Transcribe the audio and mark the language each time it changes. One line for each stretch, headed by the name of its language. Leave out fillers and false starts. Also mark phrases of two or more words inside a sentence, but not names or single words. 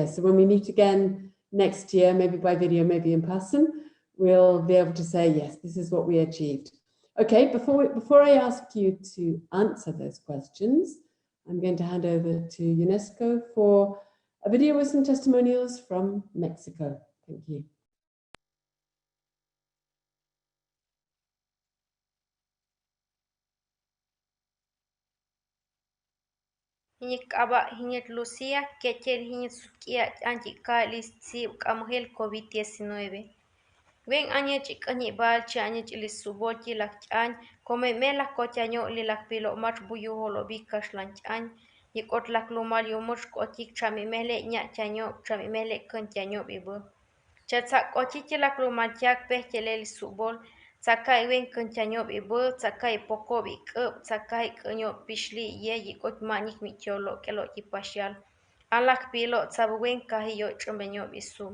English: So when we meet again next year, maybe by video, maybe in person, we'll be able to say, yes, this is what we achieved. Okay, before I ask you to answer those questions, I'm going to hand over to UNESCO for a video with some testimonials from Mexico. Thank you.
Chol: Hiñik aba hiñet Lucía, quecher hiñet sukia anti kalis si kamhel COVID-19. Ven añe chikani bal chanye chilis subochi lak chan, come mela kochaño li lak pilo mach buyu holo bikash lan chan, yikot lak lumal yomush kotik chami mele nya chaño, chami mele kun chaño bibo. Chatsak kochichi lak lumal chak pechelel subol, sakai wen kun chaño bibo, sakai poko bikup, sakai kunyo pishli ye yikot manik micholo kelo kipashal. Alak pilo tsabuwen kahiyo chumbeño bisum.